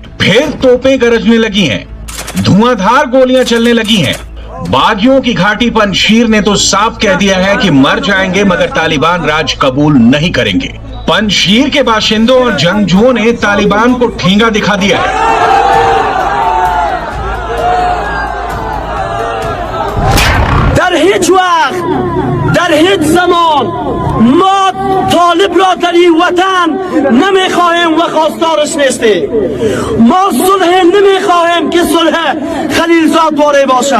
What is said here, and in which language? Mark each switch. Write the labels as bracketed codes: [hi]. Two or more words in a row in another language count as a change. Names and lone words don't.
[hi] फिर तोपें गरजने लगी हैं, धुआंधार गोलियां चलने लगी हैं। बागियों की घाटी पंजशीर ने तो साफ कह दिया है कि मर जाएंगे मगर तालिबान राज कबूल नहीं करेंगे। पंजशीर के बाशिंदों और जंगजुओं ने तालिबान को ठेंगा दिखा दिया है। [fa] در هیچ زمان ما طالب را در این وطن نمیخواهیم و خواستارش نیستیم. ما صلح نمیخواهیم که صلح خلیلزاد واره باشه.